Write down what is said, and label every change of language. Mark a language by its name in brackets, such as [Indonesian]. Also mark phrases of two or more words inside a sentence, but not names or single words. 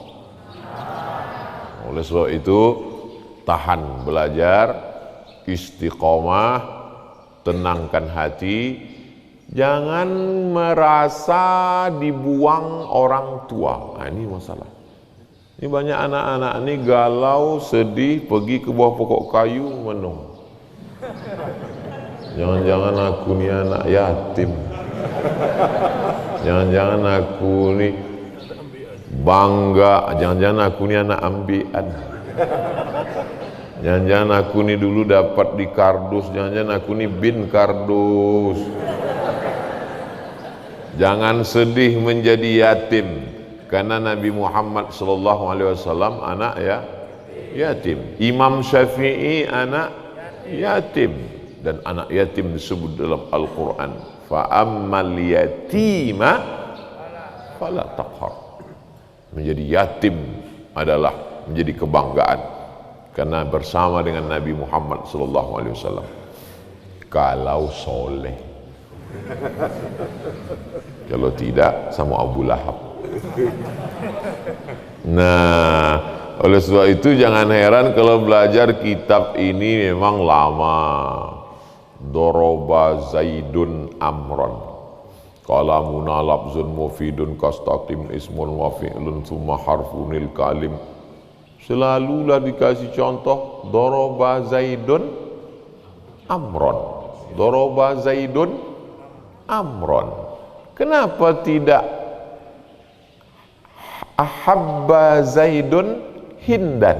[Indonesian] Oleh sebab itu tahan belajar, istiqomah, tenangkan hati, jangan merasa dibuang orang tua. Nah, ini masalah. Ini banyak anak-anak ini galau, sedih, pergi ke bawah pokok kayu menung. Jangan-jangan aku ni anak yatim. Jangan-jangan aku ni bangga. Jangan-jangan aku ni anak ambian. Jangan-jangan aku ni dulu dapat di kardus. Jangan-jangan aku ni bin kardus. Jangan sedih menjadi yatim. Karena Nabi Muhammad SAW anak yatim. Imam Syafi'i anak yatim, dan anak yatim disebut dalam Al-Quran, [Arabic] فأما اليتيم فلا تقهر. [Indonesian] Menjadi yatim adalah menjadi kebanggaan, karena bersama dengan Nabi Muhammad SAW. Kalau soleh, kalau tidak sama Abu Lahab. Nah, oleh sebab itu jangan heran kalau belajar kitab ini memang lama. [Arabic] ضرب زيد عمرا، كلامنا لفظ مفيد كاستقم اسم وفعل ثم حرف الكلم. [Indonesian] Selalulah dikasih contoh [Arabic] ضرب زيد عمرا, ضرب زيد عمرا. [Indonesian] Kenapa tidak [Arabic] أحب زيد هندا?